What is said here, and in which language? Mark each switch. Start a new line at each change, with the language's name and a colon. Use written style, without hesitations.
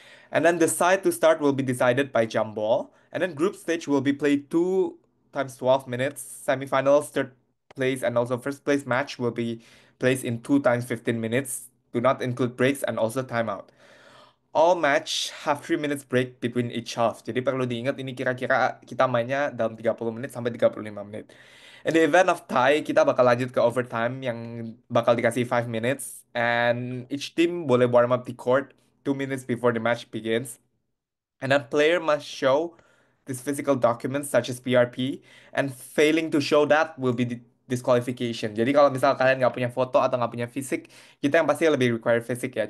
English: And then the side to start will be decided by jump ball. And then group stage will be played 2 times 12 minutes. Semifinals, third place, and also first place match will be placed in 2 times 15 minutes. Do not include breaks and also timeout. All match have 3 minutes break between each half.
Indonesian: Jadi perlu diingat ini kira-kira kita mainnya dalam 30 menit sampai 35 menit.
English: In the event of tie,
Indonesian: kita bakal lanjut ke overtime yang bakal dikasih
English: 5 minutes. And each team
Indonesian: boleh
English: warm up the court 2 minutes before the match begins. And a player must show these physical documents such as PRP, and failing to show that will be disqualification.
Indonesian: Jadi kalau misal kalian nggak punya foto atau nggak punya fisik, kita yang pasti lebih require fisik ya.